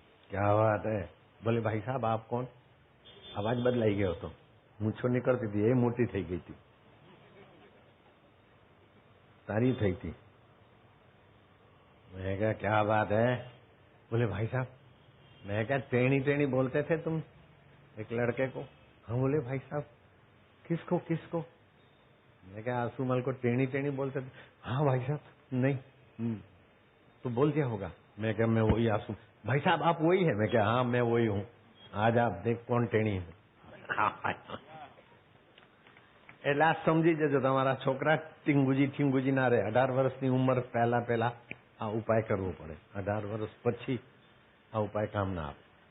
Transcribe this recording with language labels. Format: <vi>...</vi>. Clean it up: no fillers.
<hi>ક્યા વાત હે, બોલે ભાઈ સાહેબ</hi> <gu>આપ કોણ? અવાજ બદલાઈ ગયો હતો, મૂછો નીકળતી હતી, એ મોટી થઈ ગઈ હતી, સારી થઈ હતી.</gu> <hi>મેં કહ્યા ક્યા વાત હે? બોલે ભાઈ સાહેબ मैं क्या टेढ़ी टेढ़ी बोलते थे तुम? एक लड़के को। हाँ, बोले भाई साहब किसको किसको? मैं क्या आंसूमल को टेढ़ी टेढ़ी बोलते थे? हाँ भाई साहब नहीं तो बोल दिया होगा। मैं क्या मैं वही आंसू। भाई साहब आप वही है? मैं क्या हाँ मैं वही हूँ। आज आप देख कौन टेढ़ी है।</hi> <gu>એટલે આ સમજી જજો તમારા છોકરા ઠીંગુજી ના રહે. 18 વર્ષની ઉંમર પહેલા આ ઉપાય કરવો પડે. 18 વર્ષ પછી આ ઉપાય કામ ના આપે.</gu>